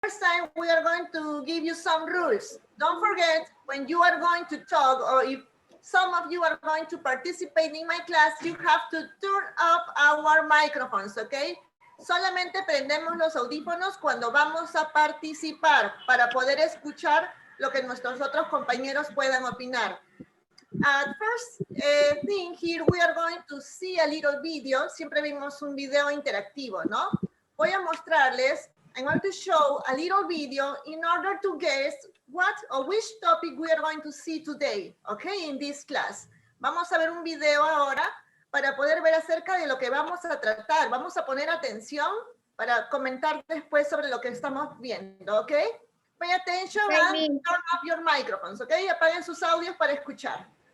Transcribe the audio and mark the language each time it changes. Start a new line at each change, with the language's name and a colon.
English: first time, we are going to give you some rules. Don't forget, when you are going to talk, or if some of you are going to participate in my class, you have to turn up our microphones, ¿ok?
Spanish: Solamente prendemos los audífonos cuando vamos a participar para poder escuchar lo que nuestros otros compañeros puedan opinar.
English: At first thing here, we are going to see a little video.
Spanish: Siempre vimos un video interactivo, ¿no? Voy a mostrarles.
English: I'm going to show a little video in order to guess what or which topic we are going to see today, okay, in this class.
Spanish: Vamos a ver un video ahora para poder ver acerca de lo que vamos a tratar. Vamos a poner atención para comentar después sobre lo que estamos viendo, ¿ok?
English: Pay attention and turn off your microphones, ¿ok?
Spanish: Apaguen sus audios para escuchar.